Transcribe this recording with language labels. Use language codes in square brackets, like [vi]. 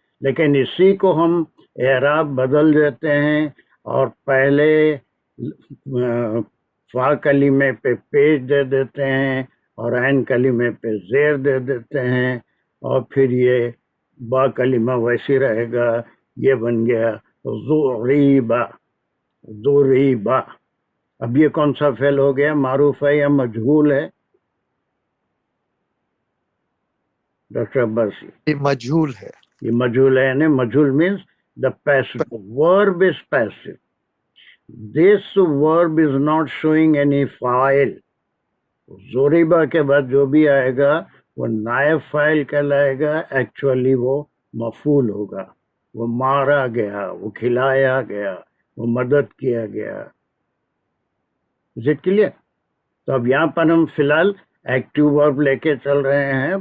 [ur] لیکن اسی کو ہم اعراب بدل دیتے ہیں اور پہلے فا کلمے پہ پیش دے دیتے ہیں اور عین کلمے پہ زیر دے دیتے ہیں، اور پھر یہ با کلمہ ویسی رہے گا. یہ بن گیا ضریبا، ضریبا. اب یہ کون سا فعل ہو گیا؟ معروف ہے یا مجہول ہے ڈاکٹر عباسی؟ یہ مجہول ہے. یہ مجہول ہے، یعنی مجہول [en] means the passive verb is passive. This verb is not showing any file. [ur] ضریبا کے بعد جو بھی آئے گا وہ نائب فاعل کہلائے گا. ایکچولی وہ مفعول ہوگا. وہ مارا گیا، وہ کھلایا گیا، وہ مدد کیا گیا. [en] Is it clear؟ [ur] تو اب یہاں پر ہم فی الحال ایکٹیو ورب لے کے چل رہے ہیں.